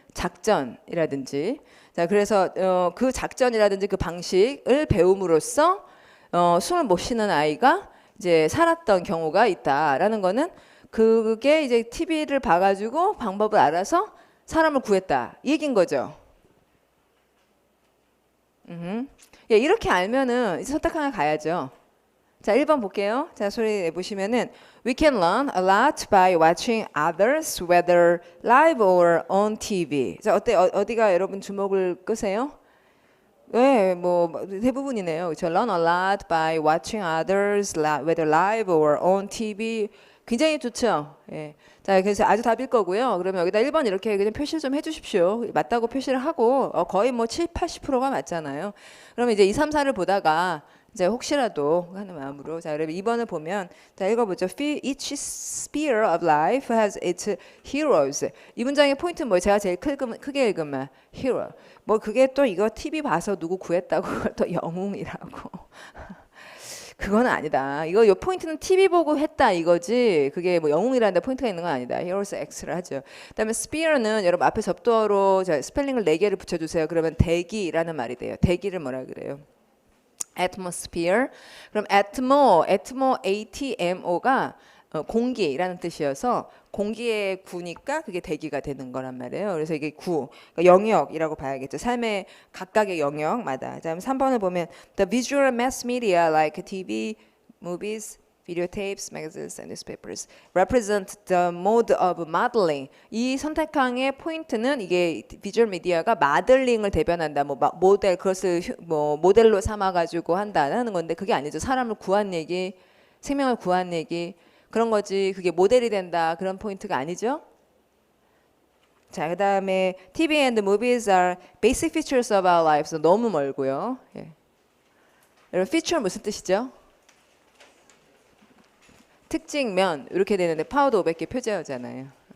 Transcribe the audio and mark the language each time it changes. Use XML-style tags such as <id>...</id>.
<ko>작전이라든지 자 그래서 그 작전이라든지 그 방식을 배움으로써 숨을 못 쉬는 아이가 이제 살았던 경우가 있다라는 거는 그게 이제 TV를 봐가지고 방법을 알아서 사람을 구했다 이 얘기인 거죠. 예, 이렇게 알면은 이제 선택 하나 가야죠. 자, 1번 볼게요.</ko> <en>자, 소리 내보시면은 We can learn a lot by watching others, whether live or on TV.</en> <ko>자, 어때? 어디가 여러분 주목을 끄세요? 네, 뭐 대부분이네요. 그렇죠?</ko> <en>Learn a lot by watching others, whether live or on TV.</en> <ko>굉장히 좋죠. 예. 자, 그래서 아주 답일 거고요. 그러면 여기다 1번 이렇게 그냥 표시를 좀 해주십시오. 맞다고 표시를 하고 거의 뭐 7, 80%가 맞잖아요. 그러면 이제 2, 3, 4를 보다가 이제 혹시라도 하는 마음으로 자, 그러면 2번을 보면 자, 읽어보죠.</ko> <en>Each sphere of life has its heroes.</en> <ko>이 문장의 포인트는 뭐예요? 제가 제일 크게 읽으면 hero. 뭐 그게 또 이거 TV 봐서 누구 구했다고 그걸 또 영웅이라고. 그거는 아니다. 이거 요 포인트는 TV 보고 했다 이거지. 그게 뭐 영웅이라는 데 포인트가 있는 건 아니다. Heroes X를 하죠. 그다음에 sphere는 여러분 앞에 접두어로 스펠링을 4개를 붙여주세요. 그러면 대기라는 말이 돼요. 대기를 뭐라 그래요? atmosphere. 그럼 atmo, ATMO가 공기라는 뜻이어서 공기의 구니까 그게 대기가 되는 거란 말이에요. 그래서 이게 구, 그러니까 영역이라고 봐야겠죠.</ko> <en>삶의 각각의 영역마다. 자, 3번을 보면 the visual mass media like TV, movies, videotapes, magazines, and newspapers represent the mode of modeling.</en> <ko>이 선택항의 포인트는 이게 비주얼 미디어가 마들링을 대변한다. 뭐 모델 그것을 뭐 모델로 삼아 가지고 한다는 건데 그게 아니죠. 사람을 구한 얘기, 생명을 구한 얘기 그런 거지. 그게 모델이 된다. 그런 포인트가 아니죠.</ko> <en>자, 그다음에 TV and movies are basic features of our lives.</en> <ko>너무 멀고요. 예. 여러분 feature 무슨 뜻이죠? 특징면 이렇게 되는데 파워도 500개 표제어잖아요.</ko>